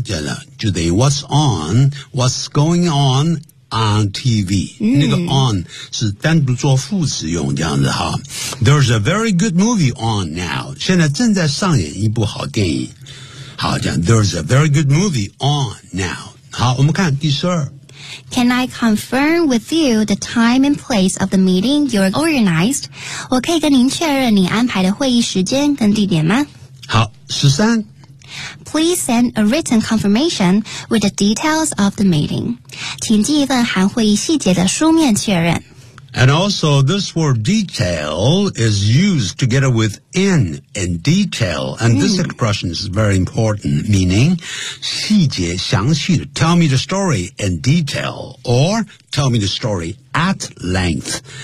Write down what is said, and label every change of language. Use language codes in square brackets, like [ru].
[zh] 讲的就等于 [en] What's on? What's going on? [zh] On TV,、那个 on 是单独做副词用这样子哈。 [en] There's a very good movie on now. [zh] 现在正在上演一部好电影。好，这样 [en] There's a very good movie on now. [zh] 好，我们看第十二。 [en] Can I confirm with you the time and place of the meeting you organized? [zh] 我可以跟您确认你安排的会议时间跟地点吗？好，十三。 [en] Please send a written confirmation with the details of the meeting. [zh] 请寄一份含会议细节的书面确认。 [en] And also, this word detail is used together with in and detail. And this expression is very important, meaning [zh] 细节详细的 [en] Tell me the story in detail or tell me the story at length.